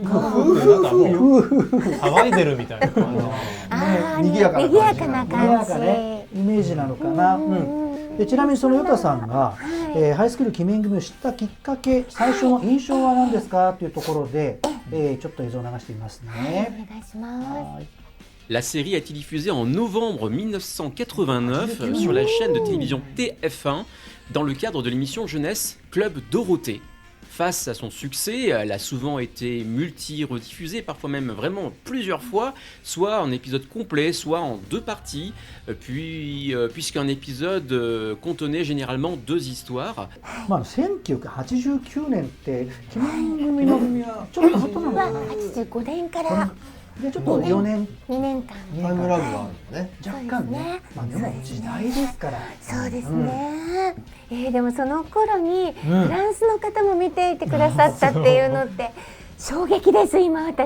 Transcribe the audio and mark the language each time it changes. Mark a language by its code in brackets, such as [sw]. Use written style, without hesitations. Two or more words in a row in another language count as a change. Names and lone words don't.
[ja] 騒いでるみたいな感じ。賑やかな感じ。イメージなのかな。でちなみにそのヨタさんが、ハイスクール鬼面組を知ったきっかけ、最初の印象は何ですかというところで、ちょっと映像を流してみますね。お願いします。 [fr] La série a été diffusée en novembre 1989 sur la chaîne de télévision TF1 dans le cadre de l'émission jeunesse Club Dorothée. Face à son succès, elle a souvent été multi-rediffusée, parfois même vraiment plusieurs fois, soit en épisode complet, soit en 2 parties, puisqu'un épisode contenait généralement 2 histoires. [ja] 1989 年って鬼面組のちょっと後なのかな。 85年からでちょっと4年 2年間タイムラグがあるね。若干ね。でも時代ですから。そうですね。でもその頃にフランスの方も見ていてくださったっていうのって衝撃です今私。